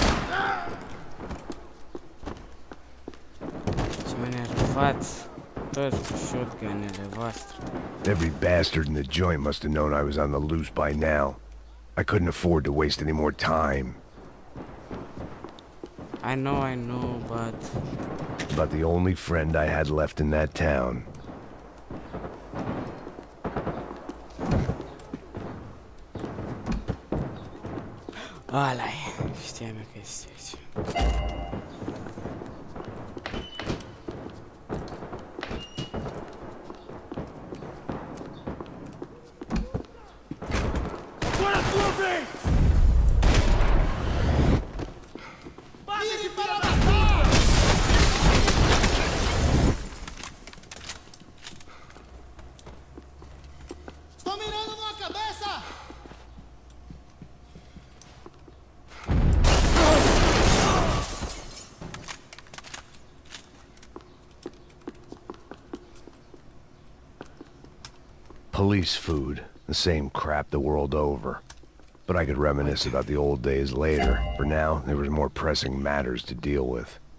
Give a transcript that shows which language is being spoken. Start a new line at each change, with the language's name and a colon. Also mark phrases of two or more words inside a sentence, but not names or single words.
Romanian: Ce mă enervați toți cu shotgunele voastre.
English: Every bastard in the joint must have known I was on the loose by now. I couldn't afford to waste any more time. I know, but... But the only friend I had left in that town.
Romanian: Ăla-i. Știam eu că este aici.
Portuguese: Agora a tua vez! Bate esse filho da puta! Estou mirando numa cabeça!
English: Police food. The same crap the world over. But I could reminisce about the old days later. For now, there was more pressing matters to deal with.